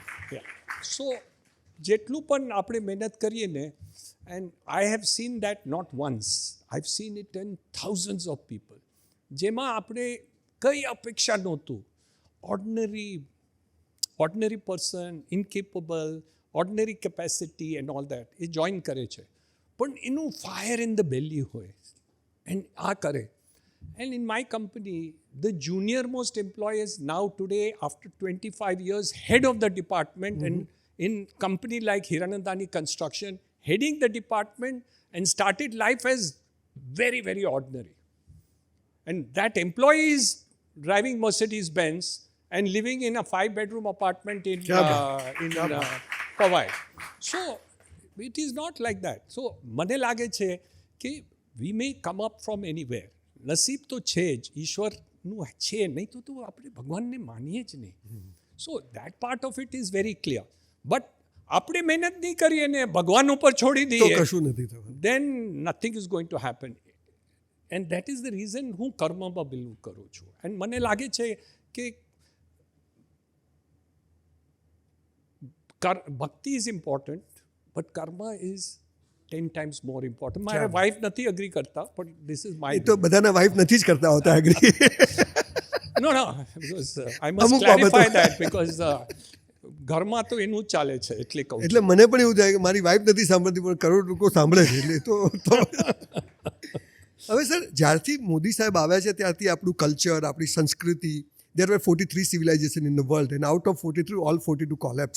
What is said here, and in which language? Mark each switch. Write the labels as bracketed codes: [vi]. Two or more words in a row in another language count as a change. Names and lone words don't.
[en] સો [gu] જેટલું પણ આપણે મહેનત કરીએ ને, [en] and I have seen that not once, I have seen it in thousands of people, [gu] જેમાં આપણે કંઈ અપેક્ષા નહોતું. [en] ordinary person, incapable, ordinary capacity and all that [gu] એ જોઈન કરે છે. પણ એનું [en] fire in the belly [gu] હોય એન્ડ આ કરે. [en] And in my company, the junior most employee is now today, after 25 years, head of the department. And in company like Hiranandani Construction, heading the department and started life as very, very ordinary. And that employee is driving Mercedes-Benz and living in a 5-bedroom apartment in Powai. So it is not like that. So [gu] મને લાગે છે કે [en] we may come up from anywhere. [gu] નસીબ તો છે જ, ઈશ્વરનું છે, નહીં તો આપણે ભગવાનને માનીએ જ નહીં. [en] So that part of it is very clear. [gu] બટ આપણે મહેનત નહીં કરીએ ને ભગવાન ઉપર છોડી તો દઈએ, કશું નથી થવાનું. [en] Then nothing is going to happen. and that is the reason [gu] હું કર્મમાં બિલીવ કરું છું. [en] એન્ડ [gu] મને લાગે છે કે [en] ભક્તિ is important, but કર્મ ઇઝ 10 times more important. [gu] મારા વાઇફ નથી અગ્રી કરતા, પણ [en] this is my. [gu] એ તો બધાના વાઇફ નથી જ કરતા હોતા એગ્રી. [en] no because I must clarify that, because [gu] ઘરમાં તો એનું જ ચાલે છે એટલે કહું. એટલે મને પણ એવું થાય કે મારી વાઇફ નથી સાંભળતી પણ કરોડ લોકો સાંભળે છે એટલે તો હવે સર, જ્યારથી મોદી સાહેબ આવ્યા છે ત્યારથી આપણું કલ્ચર, આપણી સંસ્કૃતિ, [en] there were 43 civilisation in the world and out of 43 all 42 collapse.